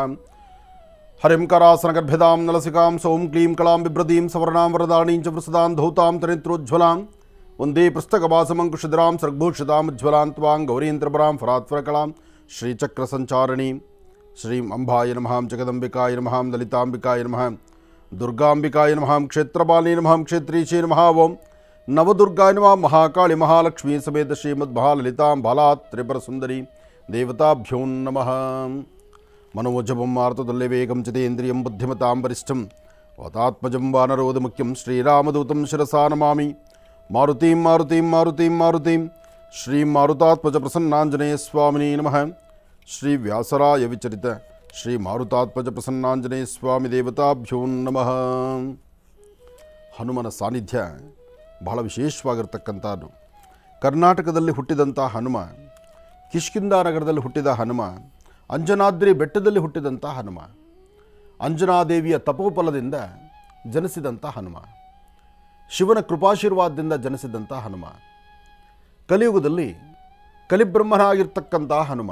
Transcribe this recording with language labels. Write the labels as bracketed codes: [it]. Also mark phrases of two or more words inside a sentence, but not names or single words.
[sa] ಹರಿಂ ಕರಾಸನಗರ್ಭ್ಯದಾಂ ನಲಸಿಕಾಂ ಸೌಂ ಕ್ಲೀಂ ಕಲಾಂ ಬಿಭ್ರದೀಂ ಸವರ್ಣಾಂ ವರದಾಣೀಂ ಚ ವೃಸದಾಂ ಧೌತಾಂ ತನಿತ್ರೋಜ್ವಲಾಂ ವಂದೇ ಪುಸ್ತಕವಾಸಮಂಕುಶಿಧರಾಂ ಸರ್ಗಭೂಷಿತಾಂ ಉಜ್ವಲಾಂ ತ್ವಾಂ ಗೌರೀಂದ್ರಪರಾಂ ಫರಾತ್ವರಕಲಾಂ ಶ್ರೀಚಕ್ರಸಂಚಾರಿಣೀಂ ಶ್ರೀಂ ಅಂಬಾಯ ನಮಃ, ಜಗದಂಬಿಕಾಯ ನಮಃ, ಲಲಿತಾಂಬಿಕಾಯ ನಮಃ, ದುರ್ಗಾಂಬಿಕಾಯ ನಮಃ, ಕ್ಷೇತ್ರಪಾಲಿನಿ ನಮಃ, ಕ್ಷೇತ್ರೀಶೇ ನಮಃ. ಓಂ ನವದುರ್ಗಾಯ ನಮಃ. ಮಹಾಕಾಳಿ ಮಹಾಲಕ್ಷ್ಮೀ ಸಮೇತ ಶ್ರೀಮದ್ ಮಹಾಲಲಿತಾಂ ಬಾಲಾತ್ ತ್ರಿಪುರ ಸುಂದರಿ ದೇವತಾಭ್ಯೋ ನಮಃ. मनोजपं मारुततुल्यवेगं चितेन्द्रियं बुद्धिमतां वरिष्ठं वातात्मजं वानरोदमुख्यं श्रीरामदूतं शिरसा नमामि. मारुतिं मारुतिं मारुतिं मारुतिं श्री मारुतात्मजप्रसन्नाञ्जनेय स्वामिने नमः. श्री व्यासराय विचरित श्री मारुतात्मजप्रसन्नाञ्जनेय स्वामि देवताभ्यो नमः. [kn] ಹನುಮನ ಸಾನ್ನಿಧ್ಯ ಬಹಳ ವಿಶೇಷವಾಗಿರ್ತಕ್ಕಂಥದ್ದು. ಕರ್ನಾಟಕದಲ್ಲಿ ಹುಟ್ಟಿದಂಥ ಹನುಮ, ಕಿಷ್ಕಿಂಧ ನಗರದಲ್ಲಿ ಹುಟ್ಟಿದ ಹನುಮ, ಅಂಜನಾದ್ರಿ ಬೆಟ್ಟದಲ್ಲಿ ಹುಟ್ಟಿದಂಥ ಹನುಮ, ಅಂಜನಾದೇವಿಯ ತಪೋಫಲದಿಂದ ಜನಿಸಿದಂಥ ಹನುಮ, ಶಿವನ ಕೃಪಾಶೀರ್ವಾದದಿಂದ ಜನಿಸಿದಂಥ ಹನುಮ, ಕಲಿಯುಗದಲ್ಲಿ ಕಲಿಬ್ರಹ್ಮನಾಗಿರ್ತಕ್ಕಂಥ ಹನುಮ.